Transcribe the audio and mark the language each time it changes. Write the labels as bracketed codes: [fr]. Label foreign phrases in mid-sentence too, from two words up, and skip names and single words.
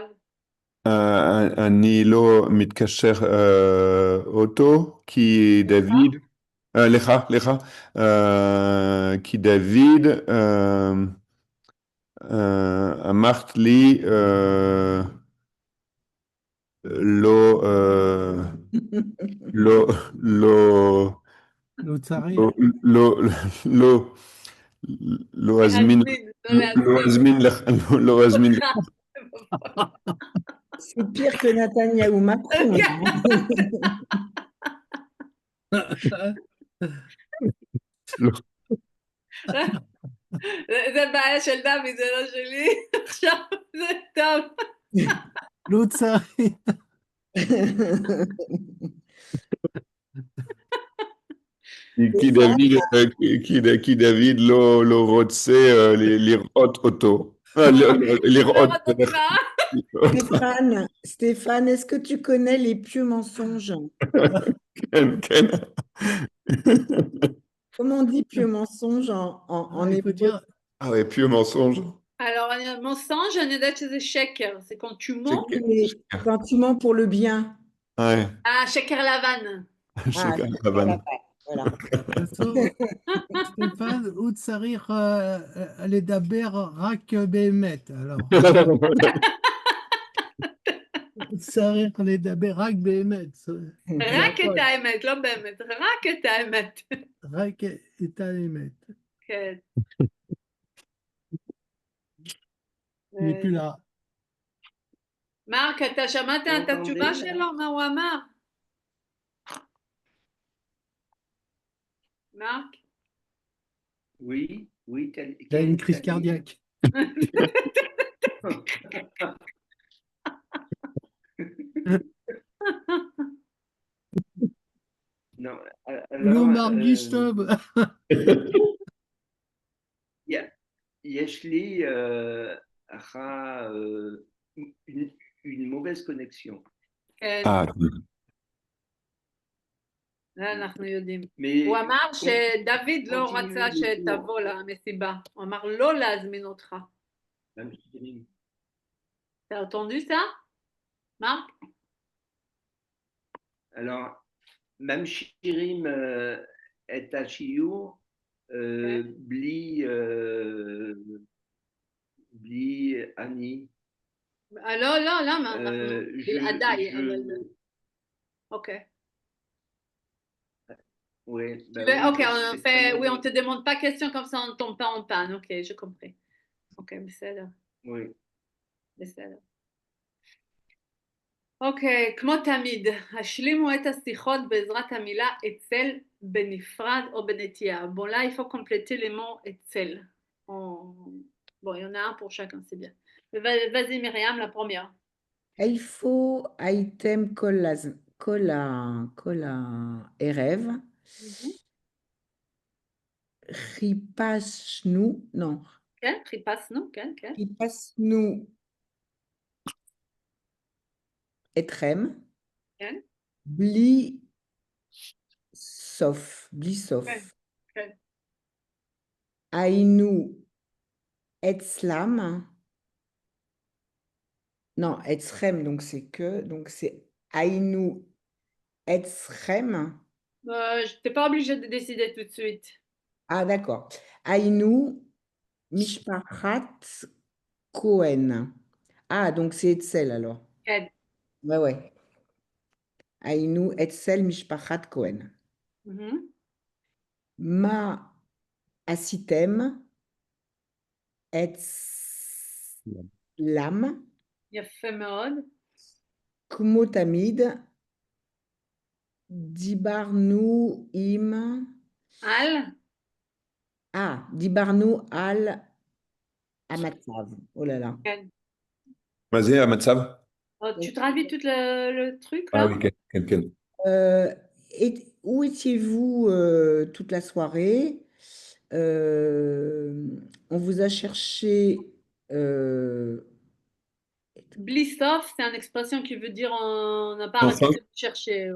[he] אני לא מתקשר אותו, כי דוד, לך, כי דוד אמרת לי לא אזמין לך. [fr] C'est pire que Netanyahou Macron. [he] זה בעיה של דוד, זה לא שלי. עכשיו זה טוב. לא צריך. כי דוד לא רוצה לראות אותו. [fr] Stéphane, est-ce que tu connais les pieux mensonges? [he] כן. [fr] Comment on dit pieux mensonge en hébreu? Ah ouais, pieux mensonge. Alors, un mensonge, [he] אני יודעת שזה שקר. [fr] C'est quand tu mens. Quand tu mens pour le bien. Ouais. [he] Ah, שקר לבן. שקר לבן. [fr] Voilà. [he] סטפן, הוא צריך לדבר רק באמת. הוא צריך לדבר רק באמת. רק את האמת, לא באמת, רק את האמת. רק את האמת. כן. נקודה. מרק, אתה שמעת את התשובה שלו? מה הוא אמר? מרק? [fr] Oui. Il a une crise cardiaque. Non, [he] לא מרגיש טוב. יש לי [fr] une mauvaise connexion. [he] כן. זה אנחנו יודעים. הוא אמר שדוד לא רצה שתבוא למסיבה. הוא אמר לא להזמין אותך. [fr] T'as entendu ça, Marc? Alors, [he] ממשיכים את השיעור בלי אני. לא, למה? בלעדיי. אוקיי. [fr] Oui, ok, on te demande pas question comme ça, on ne tombe pas en panne. Ok, j'ai compris. [he] אוקיי, בסדר. [fr] Oui. [he] בסדר. אוקיי, כמו תמיד, השלימו את השיחות בעזרת המילה אצל בנפרד או בנטייה. [fr] Bon, là, il faut compléter les mots אצל. Bon, il y en a un pour chacun, c'est bien. Vas-y, Myriam, la première. [he] איפה הייתם כל הערב? חיפשנו, לא, כן, חיפשנו, כן, כן. חיפשנו אתכם כן. בלי סוף, בלי סוף. כן, כן. היינו אצלם, non, אצלכם, [fr] donc c'est que, donc c'est [he] היינו אצלכם. [fr] T'es pas obligé de décider tout de suite. Ah, d'accord. [he] היינו משפחת כהן. [fr] Ah, donc c'est אצל alors. [he] כן. [fr] Ouais, ouais. [he] היינו אצל משפחת כהן. מה עשיתם אצלם? יפה מאוד. כמו תמיד, דיברנו עם... על? דיברנו על המצב. [fr] Oh là là. [he] כן. מה זה המצב? [fr] Tu traduis tout le truc là? Ah oui, [he] כן, כן. [fr] Où étiez-vous toute la soirée? On vous a cherché... Bliss-off, c'est une expression qui veut dire on n'a pas arrêté de chercher.